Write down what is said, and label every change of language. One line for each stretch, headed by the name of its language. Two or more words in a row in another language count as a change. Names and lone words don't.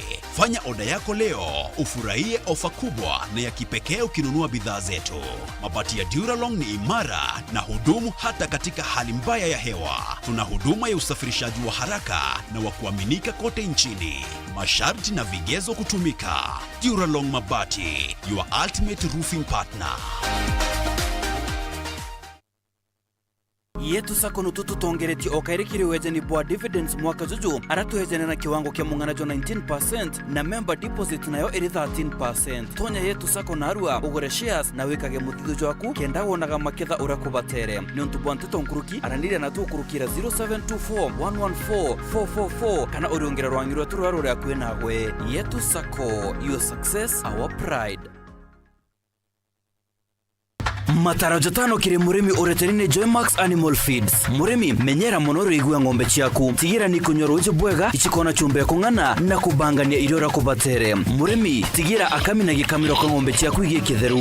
Swahili: Fanya oda yako leo, ufurahie ofa kubwa na ya kipekee ukinunua bidhaa zetu. Mabati ya Duralong ni imara na hudumu hata katika hali mbaya ya hewa. Tuna huduma ya usafirishaji wa haraka na wa kuaminika kote nchini. Masharti na vigezo kutumika. Duralong Mabati,
English: your ultimate roofing partner.
Meru: Yetu sako nututu tongereti okairikiri wejeni bwa dividends mwaka juju aratu wejeni na kiwango kia munganajo 19% na
English: member deposit
Meru: nayo eri 13%. Tonya yetu sako narua ugore shares na wikage mutidujo waku kenda wonaga maketha urakubatere. Niontu bwanteto nkuruki aranire na tu kurukira 0724114444 kana oriongera rwangirwa turwarure akwe nagwe. Yetu sako,
English: your success, our pride.
Meru: Matara jatano kire murimi ureterine Joymax Animal Feeds. Murimi menyera monoro igua ngombe chiaku. Tigira ni kunyoro uje bwega ichikona chumbe kungana na kubangania irora kubatere. Murimi tigira akamina gikamiro kwa ngombe chiaku igie kitheru.